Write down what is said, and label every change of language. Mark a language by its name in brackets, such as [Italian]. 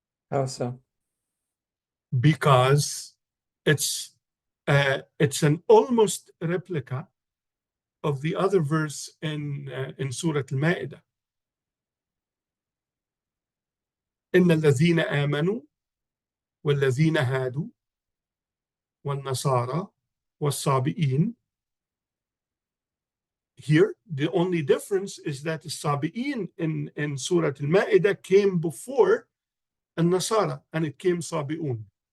[English] How so? Because it's an almost replica of the other verse in Surah Al-Ma'idah. [Arabic] إن الذين آمنوا والذين هادوا والنصارى والصابئين. [English] Here, the only difference is that the Sabi'in in Surah Al-Ma'idah came before Al-Nasara, and it came Sabi'un.